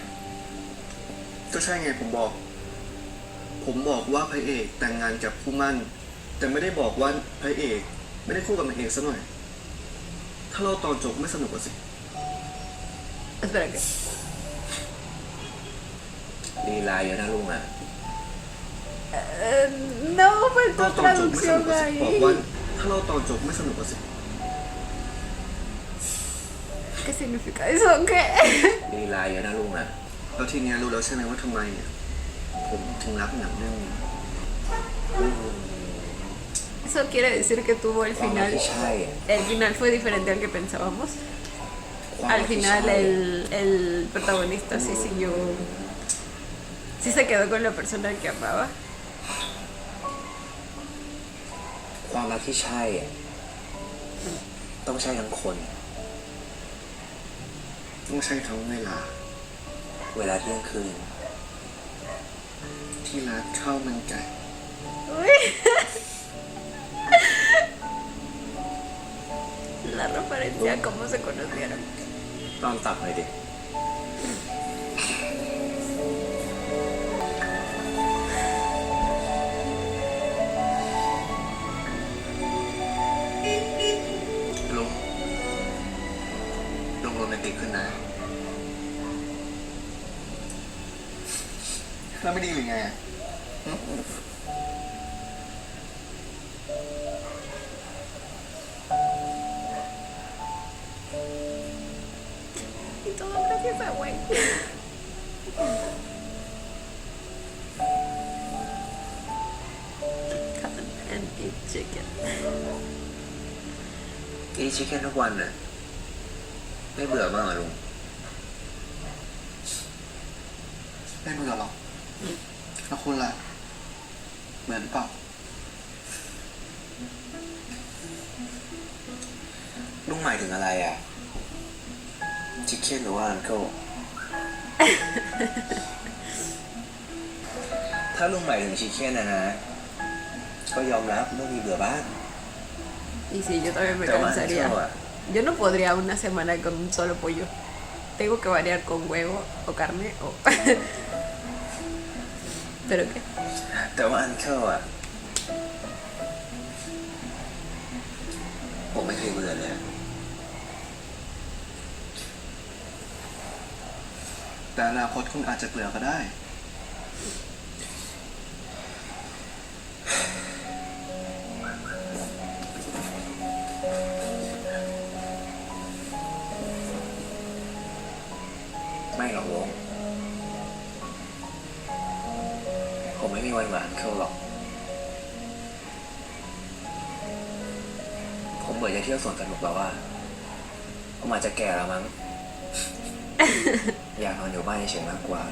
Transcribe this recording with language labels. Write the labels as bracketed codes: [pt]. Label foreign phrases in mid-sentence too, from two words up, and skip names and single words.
[th] ก็ใช่ไงผมบอก ผมบอกว่าพระเอกแต่งงานกับผู้มั่น แต่ไม่ได้บอกว่าพระเอกไม่ได้คู่กับนางเอกซะหน่อย ถ้าเราตอนจบไม่สนุกกว่าสิ [es] Espera que... [th] ลีลาเยอะนะลุงอ่ะ [es] no, [th] ถ้า [es] faltó [th] เราตอนจบไม่สนุ [es] traducción [th] กกว่าสิบอกว่า [es] ahí. [th] ถ้าเราตอนจบไม่สนุกกว่าสิ [es] ¿Qué significa eso? ¿Qué? [th] ลีลาเยอะนะลุงอ่ะ แล้วทีเนี้ยรู้แล้วใช่ไหมว่าทำไมเนี่ยผมถึงรักหนังเรื่องนี้ [es] Eso quiere decir que tuvo el [th] ความรัก [es] final. [th] ที่ใช่อะ [es] El final fue diferente al que pensábamos. [th] ความรั [es] Al [th] กที่ [es] final [th] ใช่ [es] el protagonista sí siguió. Sí se quedó con la persona que amaba. [th] ความรักที่ใช่อะต้องใช่ทั้งคน ต้องใช้ทั้งเวลา เวลาเที่ยงคืน ที่ร้านข้าวมันไก่ [es] Uy. La referencia a cómo se conocieron. [th] ตอนตักหน่อยดิ ลุงโรแมนติกขึ้นนะ แล้วไม่ดีหรือไงอะ [es] Y todo gracias a güey. [en] Come and eat chicken. eat chicken [th] ทุกวันน่ะ ไม่เบื่อบ้างเหรอลุง ไม่เบื่อหรอก แล้วคุณล่ะ เหมือนเปล่า ลุงหมายถึงอะไรอ่ะ ชิคเก้นหรือว่าอันเคิล ถ้าลุงหมายถึงชิคเก้นนะ ก็ยอมรับว่ามีเบื่อบ้าง [es] Y sí, yo también me [th] แต่ว่าอันเคิ [es] cansaría. [th] ลอ่ะ [es] Yo no podría una semana con un solo pollo. Tengo que variar con huevo o carne o... ¿Pero qué? [th] แต่ว่าอันเคิลอ่ะ ผมไม่เคยเบื่อเลย แต่อนาคตคุณอาจจะเบื่อก็ได้ ไม่หรอกลุงผมไม่มีวันหวานเคิลหรอก ผมเบื่อจะเที่ยวสวนสนุกแล้วว่าผมอาจจะแก่แล้วมั้ง อยากนอนอยู่บ้านเฉยๆมากกว่า